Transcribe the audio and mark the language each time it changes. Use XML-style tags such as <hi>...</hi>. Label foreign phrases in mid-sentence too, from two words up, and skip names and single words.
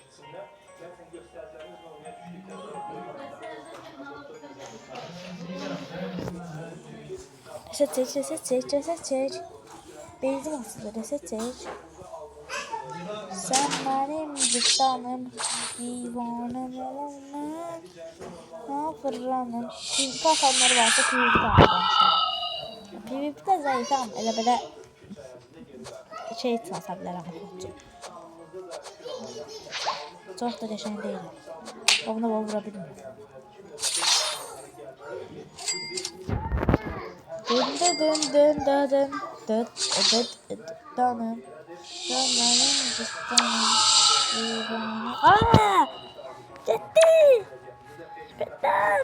<tr>Reset çek, reset çek, reset çek. Benzin aslında reset çek. Sen benim cüzdanım, divanım olma. Ha fırlanım. PvP atanları varsa PvP atanlar.</tr> <az>PvP'de zayıfam. Elə belə şey çalsa bilərəm. Çox da qəşəng deyil. Buna vura bilmirəm. Dın dın dın dın dın dın danım.</az> <tr>Danım cüzdanım. Aaa! Gitti! Petler!</tr>